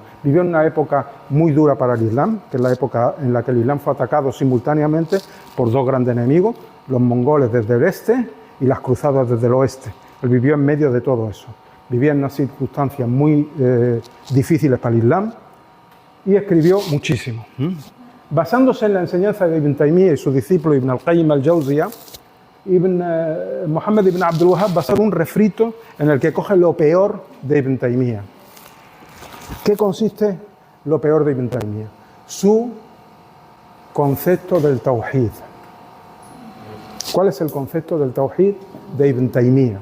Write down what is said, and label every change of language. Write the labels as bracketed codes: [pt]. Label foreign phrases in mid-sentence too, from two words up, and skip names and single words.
[es] Vivió en una época muy dura para el Islam, que es la época en la que el Islam fue atacado simultáneamente por dos grandes enemigos, los mongoles desde el este y las cruzadas desde el oeste. Él vivió en medio de todo eso. Vivía en unas circunstancias muy difíciles para el Islam y escribió muchísimo. Basándose en la enseñanza de Ibn Taymiyyah y su discípulo Ibn al-Qayyim al-Jawziyah, Muhammad ibn Abdul Wahhab va a hacer un refrito en el que coge lo peor de Ibn Taymiyyah. ¿Qué consiste lo peor de Ibn Taymiyyah? Su concepto del Tawhid. ¿Cuál es el concepto del Tawhid de Ibn Taymiyyah?